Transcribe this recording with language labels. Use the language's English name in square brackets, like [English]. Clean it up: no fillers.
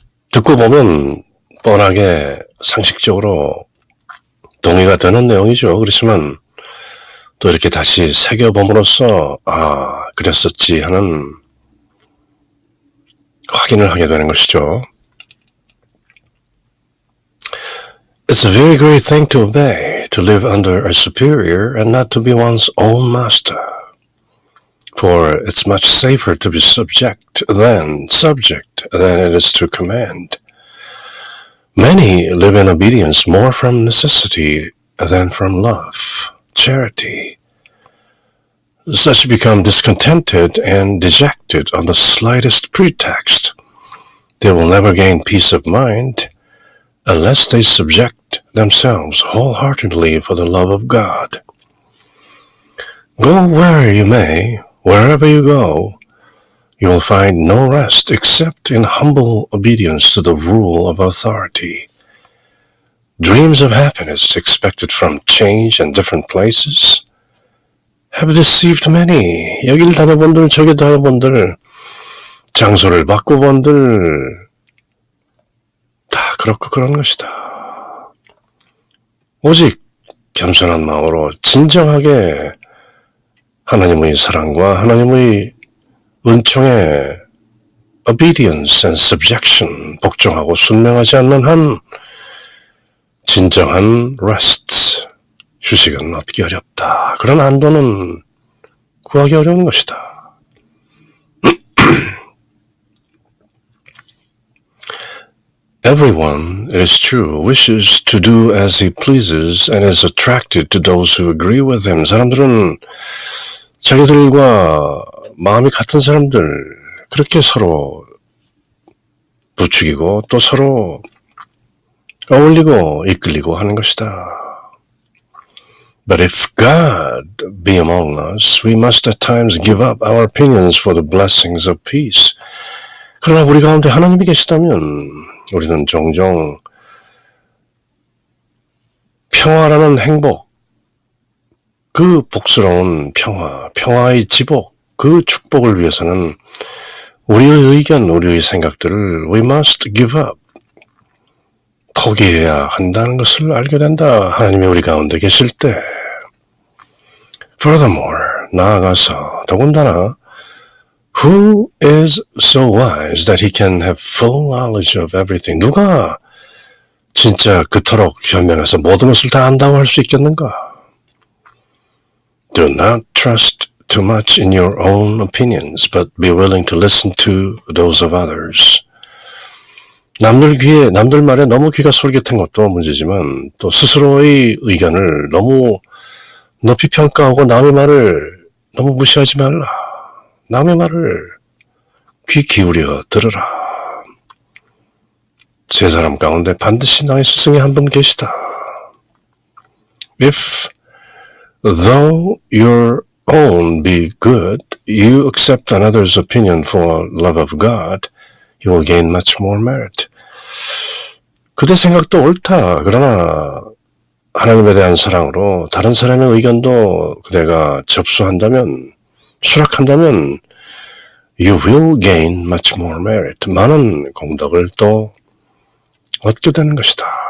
[Korean] 듣고 보면 뻔하게 상식적으로 동의가 되는 내용이죠. 그렇지만 또 이렇게 다시 새겨봄으로써 그랬었지 하는 확인을 하게 되는 것이죠. [English] It's a very great thing to obey, to live under a superior and not to be one's own master. For it's much safer to be subject than it is to command. Many live in obedience more from necessity than from love, charity. Such become discontented and dejected on the slightest pretext. They will never gain peace of mind unless they subject themselves wholeheartedly for the love of God. Go where you may, wherever you go, you will find no rest except in humble obedience to the rule of authority. Dreams of happiness expected from change and different places have deceived many. [Korean] 여길 다녀본들 저길 다녀본들 장소를 바꿔본들 다 그렇고 그런 것이다. 오직 겸손한 마음으로 진정하게 하나님의 사랑과 하나님의 은총에 [English] obedience and subjection, [Korean] 복종하고 순명하지 않는 한 진정한 rest, 휴식은 얻기 어렵다. 그런 안도는 구하기 어려운 것이다. [English] Everyone, it is true, wishes to do as he pleases and is attracted to those who agree with him. [Korean] 사람들은 자기들과 마음이 같은 사람들, 그렇게 서로 부추기고 또 서로 어울리고 이끌리고 하는 것이다. [English] But if God be among us, we must at times give up our opinions for the blessings of peace. [Korean] 그러나 우리 가운데 하나님이 계시다면 우리는 종종 평화라는 행복, 그 복스러운 평화의 지복, 그 축복을 위해서는 우리의 의견, 우리의 생각들을 [English] we must give up. [Korean] 포기해야 한다는 것을 알게 된다. 하나님이 우리 가운데 계실 때. [English] Furthermore, [Korean] 나아가서 더군다나 [English] Who is so wise that he can have full knowledge of everything? [Korean] 누가 진짜 그토록 현명해서 모든 것을 다 안다고 할 수 있겠는가? [English] Do not trust too much in your own opinions, but be willing to listen to those of others. [Korean] 남들 말에 너무 귀가 솔깃한 것도 문제지만 또 스스로의 의견을 너무 높이 평가하고 남의 말을 너무 무시하지 말라. 남의 말을 귀 기울여 들으라. 세 사람 가운데 반드시 나의 스승이 한 분 계시다. [English] If, though your own be good, you accept another's opinion for love of God, you will gain much more merit. [Korean] 그대 생각도 옳다. 그러나 하나님에 대한 사랑으로 다른 사람의 의견도 그대가 접수한다면, 수락한다면 [English] you will gain much more merit. [Korean] 많은 공덕을 또 얻게 되는 것이다.